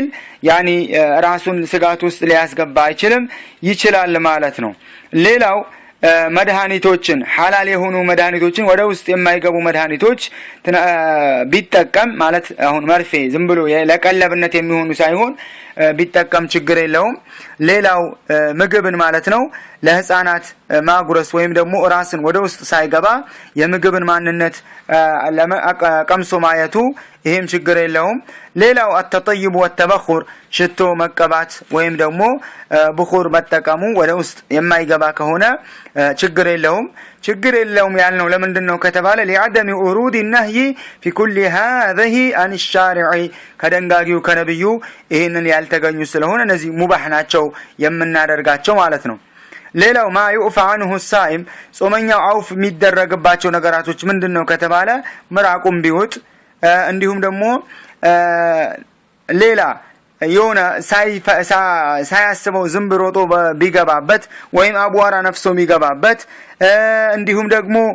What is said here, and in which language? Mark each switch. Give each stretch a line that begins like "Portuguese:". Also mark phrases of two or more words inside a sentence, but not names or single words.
Amharic: ያኒ ራሱን ስጋት ውስጥ ሊያስገባ አይችልም ይችላል ማለት ነው። ሌላው መድኃኒቶችን ሐላል የሆኑ መድኃኒቶችን ወደ ውስጥ የማይገቡ መድኃኒቶች ቢጠቀም ማለት አሁን መርፌ ዝም ብሎ ለቀለብነት የሚሆኑ ሳይሆን ቢጠቀም ችግር የለውም። ሌላው ምግብን ማለት ነው ለህፃናት ማጉረስ ወይም ደግሞ ራስን ወደ ውስጥ ሳይገባ የምግብን ማንነት ቀምሶ ማየቱ ይሄም ችግር የለውም። ሌላው
Arabic: التطيب والتبخر
Amharic: ሽቶ መቀባት ወይም ደግሞ ብኹር መጠቀሙ ወደ ውስጥ የማይገባ ከሆነ ችግር የለውም ያልነው ለምንድነው ከተባለ
Arabic: لعدم ورود النهي في كل هذه عن الشارع
Amharic: ከደንጋጊው ከነብዩ ይሄንን ያልተገኙ ስለሆነ እነዚህ ሙባህ ናቸው የምናደርጋቸው ማለት ነው። ሌላው
Arabic: ما يعفى عنه الصائم
Amharic: ጾመኛው አውፍ የሚደረግባቸው ነገራቶች ምንድነው ከተባለ ምራቁም ቢወጥ እንዲሁም ደግሞ ሌላ የሆነ ሳያስበው ዝም ብሎ ሮጦ ቢገባበት ወይም አቧራ ነፍሶ ቢገባበት እንዲሁም ደግሞ